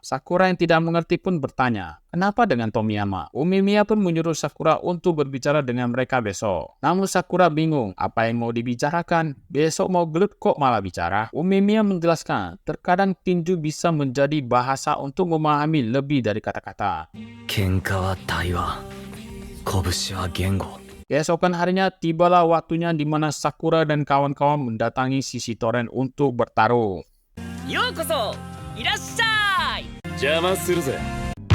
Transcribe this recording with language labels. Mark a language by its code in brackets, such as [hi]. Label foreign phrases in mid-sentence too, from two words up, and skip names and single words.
[id] Sakura yang tidak mengerti pun bertanya, kenapa dengan Tomiyama? Umemiya pun menyuruh Sakura untuk berbicara dengan mereka besok. Namun Sakura bingung, apa yang mau dibicarakan? Besok mau gelut kok malah bicara? Umemiya menjelaskan, terkadang tinju bisa menjadi bahasa untuk memahami lebih dari kata-kata. [ja] 喧嘩は対話拳は言語 [id] Keesokan harinya tibalah waktunya di mana Sakura dan kawan-kawan mendatangi sisi Toren untuk bertarung. [ja] ようこそいらっしゃい邪魔するぜ。